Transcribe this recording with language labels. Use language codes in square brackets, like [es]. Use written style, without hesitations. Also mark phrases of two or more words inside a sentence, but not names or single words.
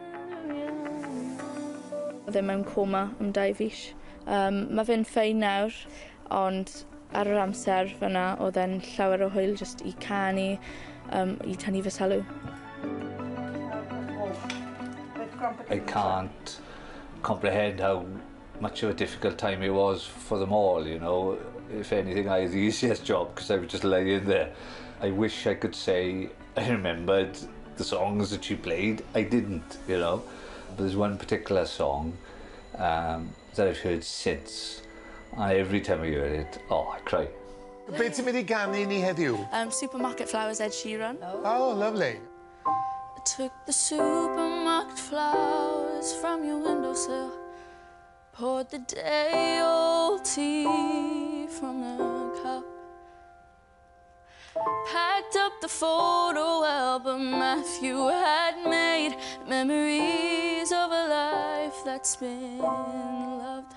[cy] Oedd e mewn coma am 2 fis. Mae fe'n ffein nawr, ond ar yr amser fyna oedd e'n llawer o hwyl just I canu, I tynnu fy sylw. [en] I can't comprehend how much of a difficult time it was for them all, you know. If anything, I had the easiest job because I was just lying there. I wish I could say I remembered the songs that she played. I didn't, you know. But there's one particular song that I've heard since, and every time I hear it, oh, I cry. [cy] Beth ti'n mynd I ganu ni heddiw? [en] Supermarket Flowers, Ed Sheeran. Oh, lovely. I took the supermarket flowers from your windowsill, poured the day-old tea from the cup, packed up the photo album Matthew had made, memories of a life that's been loved.